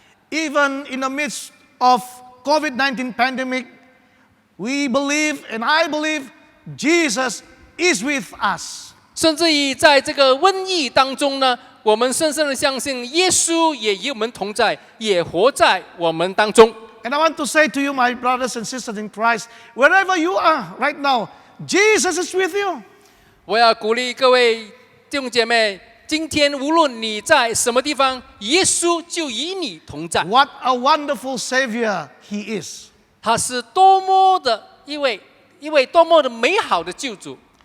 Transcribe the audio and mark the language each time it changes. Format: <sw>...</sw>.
<en>Even in the midst of COVID-19 pandemic, we believe, and I believe, Jesus is with us.</en> <zh>甚至于在这个瘟疫当中呢，我们深深的相信，耶稣也与我们同在，也活在我们当中。</zh> <en>And I want to say to you, my brothers and sisters in Christ, wherever you are right now, Jesus is with you.</en> <zh>我要鼓励各位弟兄姐妹，今天无论你在什么地方，耶稣就与你同在。</zh> <en>What a wonderful Savior He is.</en> <zh>他是多么的一位多么的美好的救主，</zh>